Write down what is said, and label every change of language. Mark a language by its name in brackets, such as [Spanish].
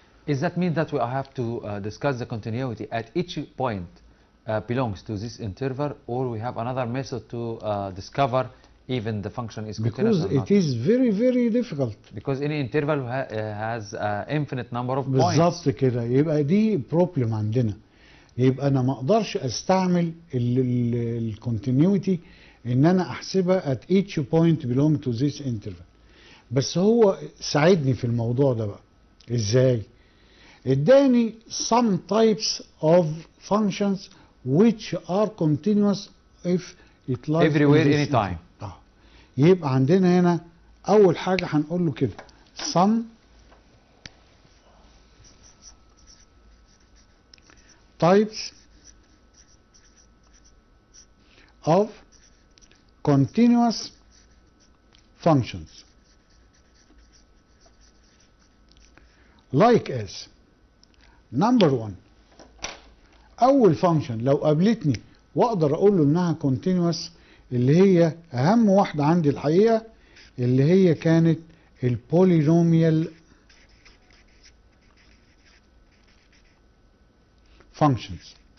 [English] Does that mean that we have to discuss the continuity at each point belongs to this interval, or we have another method to discover even the function is continuous? Because it is very very difficult. Because any interval has infinite number of points. [Arabic] بالظبط كده. يبقى دي بروبلم عندنا. يبقى انا ما اقدرش استعمل الكونتينيوتي ان انا احسبها [English] at each point belong to this interval. [Arabic] بس هو ساعدني في الموضوع ده بقى. ازاي؟ اداني [English] some types of functions which are continuous if it lies everywhere anytime. [Arabic] يبقى عندنا هنا اول حاجه هنقول له كده [English] some types of continuous functions like as number one. [Arabic] اول فانكشن لو قابلتني واقدر اقول له انها continuous اللي هي اهم واحده عندي الحقيقه اللي هي كانت البولينوميال functions.